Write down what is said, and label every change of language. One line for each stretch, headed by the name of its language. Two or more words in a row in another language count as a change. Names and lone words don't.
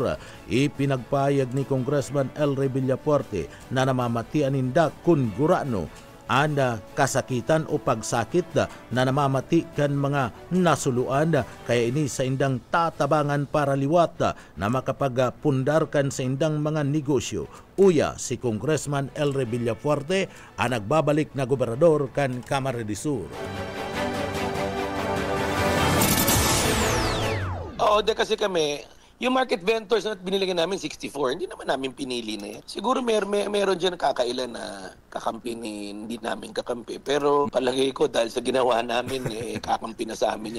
Bikol: Ipinagpayag ni Congressman El Villapuerte na namamatian ninda kun gurano kasakitan o pagsakit na namamati kan mga nasuluan kaya ini sa indang tatabangan para liwat na makapagpundar kan sa indang mga negosyo. Uya si Congressman El Villapuerte ang nagbabalik na gobernador kan Camarines Sur.
Filipino: Oo, kasi kami yung
English: market vendors
Filipino: na biniligan namin 64, hindi naman namin pinili na yan. Siguro meron dyan kakailan na kakampi hindi namin kakampi. Pero palagay ko dahil sa ginawa namin, kakampi na sa amin yan.